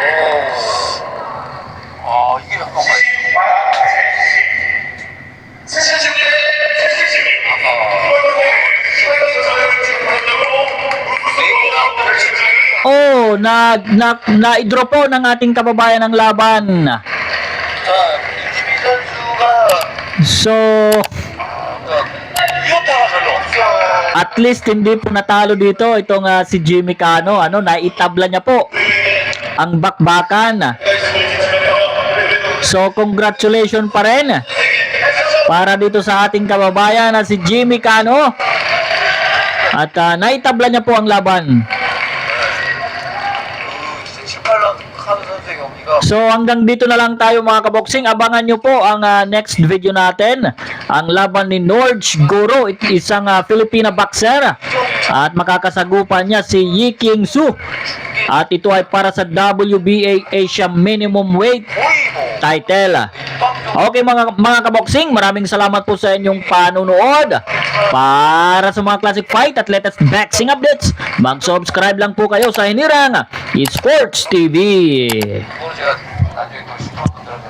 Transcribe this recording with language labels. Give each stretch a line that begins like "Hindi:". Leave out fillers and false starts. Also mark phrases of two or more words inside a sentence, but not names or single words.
Korean: 이게 잠깐만. 76회 76.
Filipino: Oh, na-draw po ng ating kababayan ang laban.
Korean: 자, 이지미 선수가
Filipino: So,
Korean: 이어타가 별로 없어요.
English: at least
Filipino: hindi po natalo dito itong si Jimmy Cano. Naitabla niya po ang bakbakan. So, congratulations pa rin para dito sa ating kababayan na si Jimmy Cano. At naitabla niya po ang laban.
Korean: 진짜 18라 카드 선수의 경기가
Filipino: So hanggang dito na lang tayo mga kaboksing. Abangan nyo po ang
English: next video
Filipino: natin. Ang laban ni Norge Guro, isang Filipina boxer. At makakasagupan niya si Yiking Su. At ito ay para sa WBA Asia Minimum Weight
Korean: 거의 뭐
Filipino: title. Okay mga kaboksing, maraming salamat po sa inyong panunood. Para sa mga
English: classic fight
Filipino: at
English: latest boxing updates,
Filipino: mag-subscribe lang po kayo sa Hinirang Esports TV.
Korean: 그거는 제가 나중에 또 시도할 건데